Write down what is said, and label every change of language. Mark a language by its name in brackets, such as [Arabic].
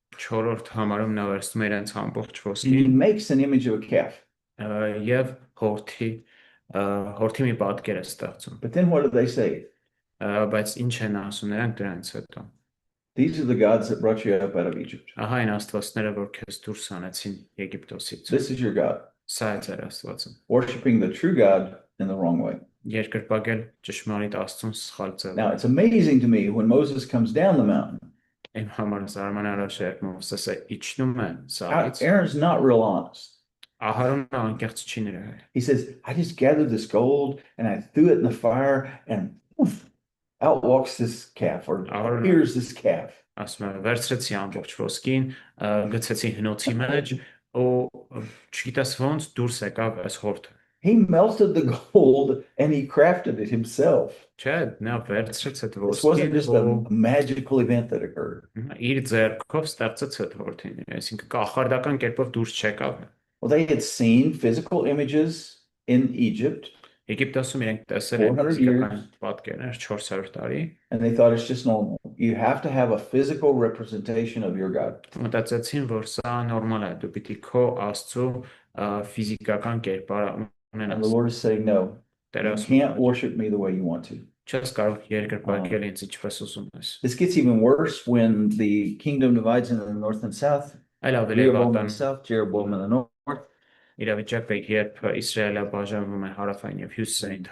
[Armenian] 4-րդ համարում նա վերցնում է իրենց ամբողջ [English] He [Armenian] ոսկին [English] makes an image of a calf. [Armenian] եւ հորթի մի պատկեր է ստեղծում։ [English] But then what do they say? [Armenian] Բայց ինչ են ասում նրանք դրանից հետո։ [English] These are the gods that brought you up out of Egypt. [Armenian] Ահա այն աստվածները, որ քեզ դուրս հանեցին Եգիպտոսից։ [English] This is your God. [Armenian] Սա է ձեր աստվածը։ [English] Worshiping the true God in the wrong way. [Armenian] Երկրպագել ճշմարիտ Աստծուն սխալ ձևով։ [English] Now, it's amazing to me when Moses comes down the mountain. [Armenian] Իմ համար զարմանալի Մովսեսը իջնում է սարից, [English] Aaron's not real honest. [Armenian] Ահարոնը անկեղծ չի նրա հետ։ [English] He says, I just gathered this gold and I threw it in the fire and poof, out walks this calf or appears this calf. [Armenian] Ասում է վերցրեցի ամբողջ ոսկին, գցեցի հնոցի մեջ ու չգիտես ոնց դուրս եկավ այս հորթը։ [English] He melted the gold and he crafted it himself. [Armenian] Չէ, նա վերցրեց այդ [English] This wasn't [Armenian] ոսկին [English] just a magical event that occurred. [Armenian] իր ձեռքով ստեղծեց այդ հորթին, այսինքն կախարդական կերպով դուրս չեկավ։ [English] Well, they had seen physical images in Egypt [Armenian] Եգիպտոսում իրենք տեսել են [English] 400 [Armenian] ֆիզիկական [English] years. [Armenian] պատկերներ 400 տարի, [English] and they thought it's just normal. You have to have a physical representation of your God. [Armenian] մտածեցին, որ սա նորմալ է, դու պիտի քո Աստծո ֆիզիկական կերպարը [English] And the [Armenian] ունենաս։ [English] Lord is saying, no, [Armenian] Տերը [English] you [Armenian] ասում [English] can't [Armenian] է, [English] worship me the way you want to. [Armenian] չես կարող երկրպագել ինձ ինչպես ուզում ես։ [English] This gets even worse when the kingdom divides into the north and south. [Armenian] Այլ ավելի [English] Rehoboam in [Armenian] վատան [English] the south, Jeroboam in the north. [Armenian] իրավիճակը, երբ Իսրայելը բաժանվում է հարավային եւ հյուսիսային